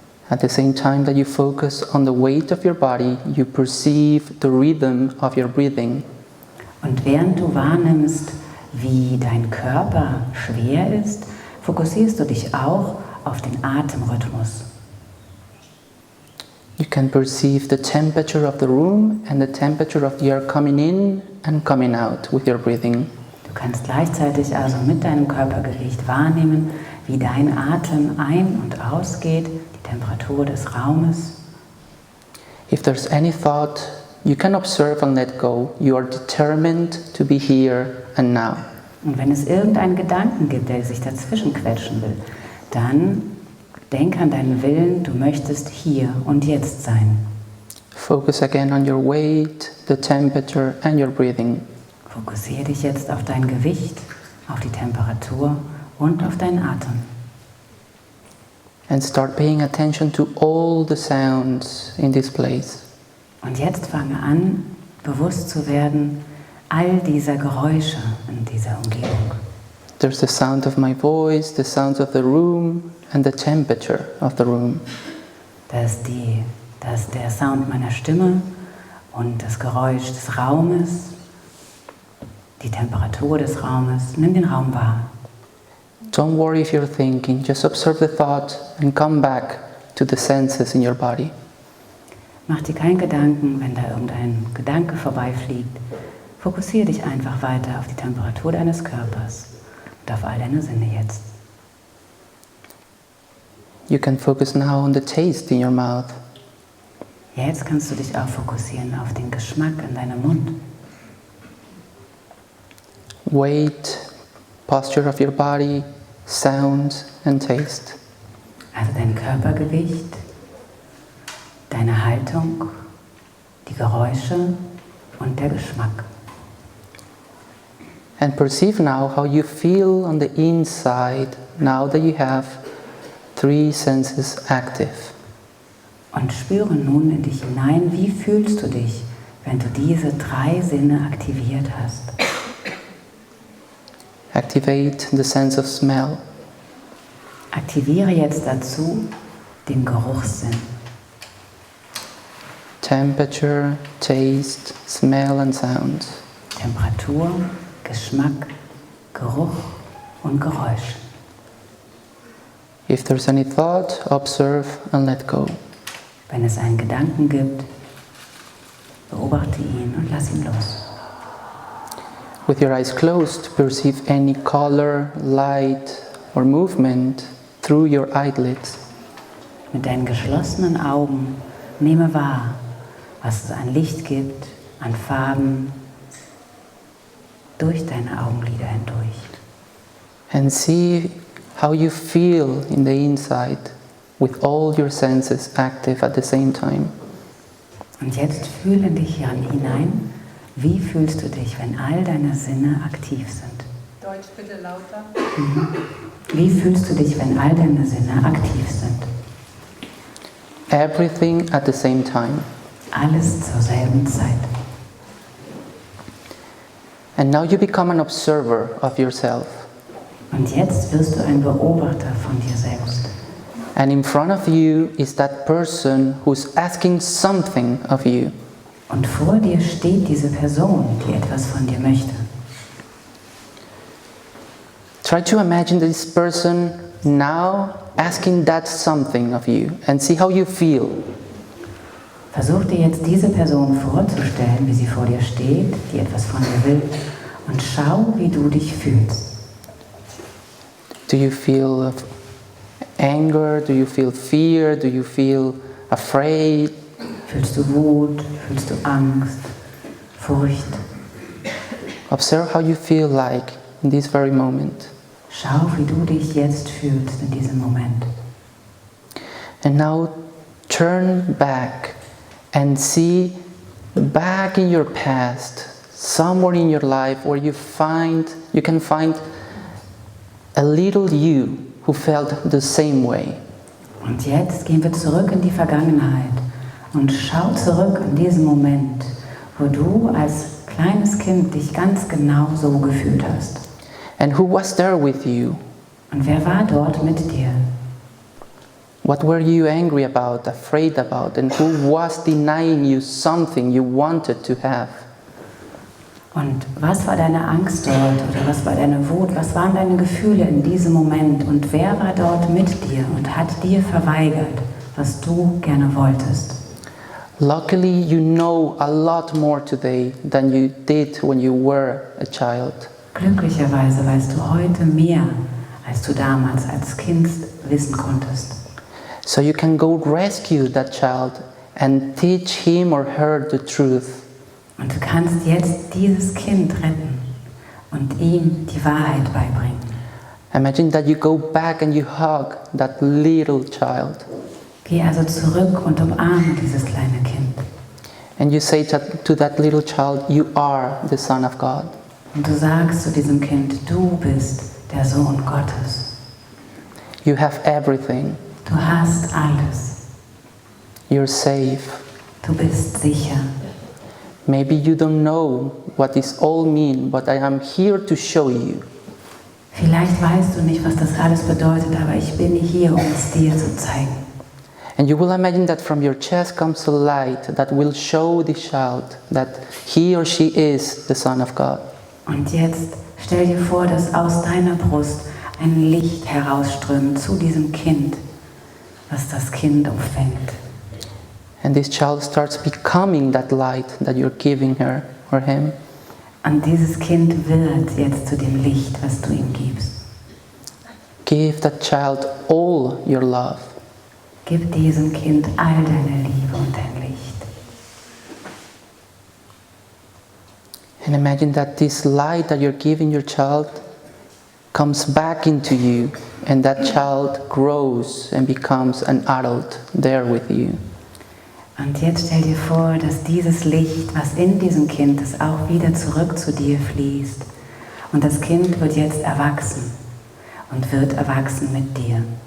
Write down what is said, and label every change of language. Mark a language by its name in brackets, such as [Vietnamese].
[English] At the same time that you focus on the weight of your body, you perceive the rhythm of your breathing. [German] Und während du wahrnimmst, wie dein Körper schwer ist, fokussierst du dich auch auf den Atemrhythmus. [English] You can perceive the temperature of the room and the temperature of the air coming in and coming out with your breathing. [German] Du kannst gleichzeitig also mit deinem Körpergewicht wahrnehmen, wie dein Atem ein- und ausgeht, die Temperatur des Raumes. [English] If there's any thought, you can observe and let go. You are determined to be here and now. [German] Und wenn es irgendeinen Gedanken gibt, der sich dazwischen quetschen will, dann denk an deinen Willen, du möchtest hier und jetzt sein. [English] Focus again on your weight, the temperature and your breathing. [German] Fokussiere dich jetzt auf dein Gewicht, auf die Temperatur und auf deinen Atem. [English] And start paying attention to all the sounds in this place. [German] Und jetzt fange an, bewusst zu werden, all dieser Geräusche in dieser Umgebung. [English] There's the sound of my voice, the sounds of the room, and the temperature of the room. [German] Da ist der Sound meiner Stimme und das Geräusch des Raumes, die Temperatur des Raumes. Nimm den Raum wahr. [English] Don't worry if you're thinking, just observe the thought and come back to the senses in your body. [German] Mach dir keinen Gedanken, wenn da irgendein Gedanke vorbeifliegt. Fokussiere dich einfach weiter auf die Temperatur deines Körpers und auf all deine Sinne jetzt. [English] You can focus now on the taste in your mouth. [German] Jetzt kannst du dich auch fokussieren auf den Geschmack in deinem Mund. [English] Weight, posture of your body, sound and taste. [German] Also dein Körpergewicht, deine Haltung, die Geräusche und der Geschmack. [English] And perceive now how you feel on the inside now that you have 3 senses active. [German] Und spüre nun in dich hinein, wie fühlst du dich, wenn du diese 3 Sinne aktiviert hast. [English] Activate the sense of smell. [German] Aktiviere jetzt dazu den Geruchssinn. [English] Temperature, taste, smell and sound. [German] Temperatur, Geschmack, Geruch und Geräusch. [English] If there's any thought, observe and let go. [German] Wenn es einen Gedanken gibt, beobachte ihn und lass ihn los. [English] With your eyes closed, perceive any color, light or movement through your eyelids. [German] Mit deinen geschlossenen Augen nehme wahr, was es an Licht gibt, an Farben, durch deine Augenlider hindurch. [English] And see how you feel in the inside with all your senses active at the same time. [German] Und jetzt fühle in dich hinein, wie fühlst du dich, wenn all deine Sinne aktiv sind? Deutsch bitte lauter. Wie fühlst du dich, wenn all deine Sinne aktiv sind? [English] Everything at the same time. [German] Alles zur selben Zeit. [English] And now you become an observer of yourself. [German] Und jetzt wirst du ein Beobachter von dir selbst. [English] And in front of you is that person who's asking something of you. [German] Und vor dir steht diese Person, die etwas von dir möchte. [English] Try to imagine this person now asking that something of you and see how you feel. [German] Versuch dir jetzt diese Person vorzustellen, wie sie vor dir steht, die etwas von dir will, und schau, wie du dich fühlst. [English] Do you feel anger? Do you feel fear? Do you feel afraid? [German] Fühlst du Wut? Fühlst du Angst? Furcht? [English] Observe how you feel like in this very moment. [German] Schau, wie du dich jetzt fühlst in diesem Moment. [English] And now turn back and see back in your past, somewhere in your life where you can find a little you who felt the same way. [German] Und jetzt gehen wir zurück in die Vergangenheit und schau zurück in diesen Moment, wo du als kleines Kind dich ganz genau so gefühlt hast. [English] And who was there with you? [German] Und wer war dort mit dir? [English] What were you angry about, afraid about, and who was denying you something you wanted to have? [German] Und was war deine Angst dort oder was war deine Wut? Was waren deine Gefühle in diesem Moment? Und wer war dort mit dir und hat dir verweigert, was du gerne wolltest? [English] Luckily, you know a lot more today than you did when you were a child. [German] Glücklicherweise weißt du heute mehr, als du damals als Kind wissen konntest. [English] So you can go rescue that child and teach him or her the truth. [German] Und du kannst jetzt dieses Kind retten und ihm die Wahrheit beibringen. [English] Imagine that you go back and you hug that little child. [German] Geh also zurück und umarme dieses kleine Kind. [English] And you say to that little child, you are the Son of God. [German] Und du sagst zu diesem Kind, du bist der Sohn Gottes. [English] You have everything. [German] Du hast alles. [English] You're safe. [German] Du bist sicher. [English] Maybe you don't know what this all means, but I am here to show you. [German] Vielleicht weißt du nicht, was das alles bedeutet, aber ich bin hier, um es dir zu zeigen. [English] And you will imagine that from your chest comes a light that will show the child that he or she is the Son of God. [German] Und jetzt stell dir vor, dass aus deiner Brust ein Licht herausströmt zu diesem Kind, was das Kind umfängt. [English] And this child starts becoming that light that you're giving her or him. [German] Und dieses Kind wird jetzt zu dem Licht, was du ihm gibst. [English] Give that child all your love. [German] Gib diesem Kind all deine Liebe und dein Licht. [English] And imagine that this light that you're giving your child comes back into you, and that child grows and becomes an adult there with you. [German] Und jetzt stell dir vor, dass dieses Licht, was in diesem Kind ist, auch wieder zurück zu dir fließt. Und das Kind wird jetzt erwachsen und wird erwachsen mit dir.